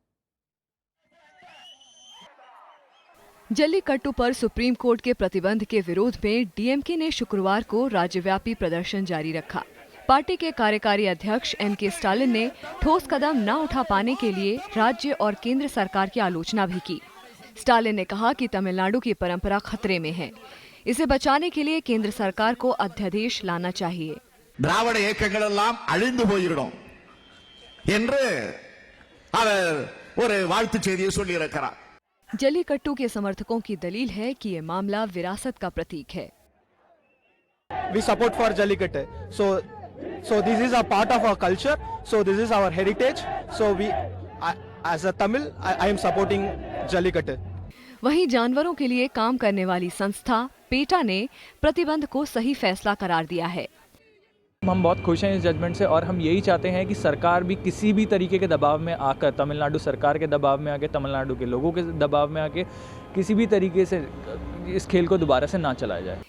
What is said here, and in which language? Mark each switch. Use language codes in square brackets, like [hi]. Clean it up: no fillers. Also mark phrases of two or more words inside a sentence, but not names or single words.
[hi] जल्लीकट्टू पर सुप्रीम कोर्ट के प्रतिबंध के विरोध में डीएमके ने शुक्रवार को राज्यव्यापी प्रदर्शन जारी रखा। पार्टी के कार्यकारी अध्यक्ष एम.के. स्टालिन ने ठोस कदम न उठा पाने के लिए राज्य और केंद्र सरकार की आलोचना भी की। स्टालिन ने कहा कि तमिलनाडु की परंपरा खतरे में है, इसे बचाने के लिए केंद्र सरकार को अध्यादेश लाना चाहिए। [ta] திராவிட இயக்கங்கள் எல்லாம் அழிந்து போயிடும் என்று அவர் ஒரு வாழ்த்து செய்தியை சொல்லி இருக்கிறார்। [hi] जलीकट्टू के समर्थकों की दलील है कि ये मामला विरासत का प्रतीक है। [en] We support for Jallikattu. So this is a part of our culture. So this is our heritage. So as a Tamil, I am supporting Jallikattu. [hi] वहीं जानवरों के लिए काम करने वाली संस्था पेटा ने प्रतिबंध को सही फैसला करार दिया है। हम बहुत खुश हैं इस जजमेंट से और हम यही चाहते हैं कि सरकार भी किसी भी तरीके के दबाव में आकर, तमिलनाडु सरकार के दबाव में आके, तमिलनाडु के लोगों के दबाव में आके किसी भी तरीके से इस खेल को दोबारा से ना चलाया जाए।